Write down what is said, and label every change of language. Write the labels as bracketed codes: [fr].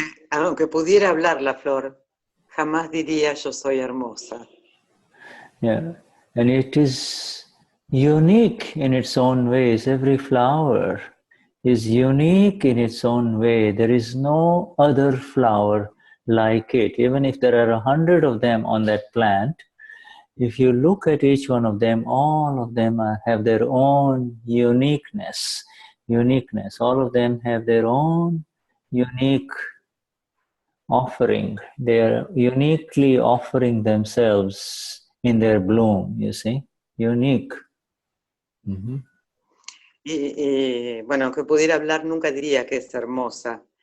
[es] Aunque pudiera hablar la flor, jamás diría yo soy hermosa. [en] Yeah, and it is unique in its own ways. Every flower is unique in its own way. There is no other flower like it. Even if there are 100 of them on that plant, if you look at each one of them, all of them have their own uniqueness. All of them have their own unique offering. They are uniquely offering themselves in their bloom, you see, unique. [es] Y bueno, aunque pudiera hablar, nunca diría que es hermosa.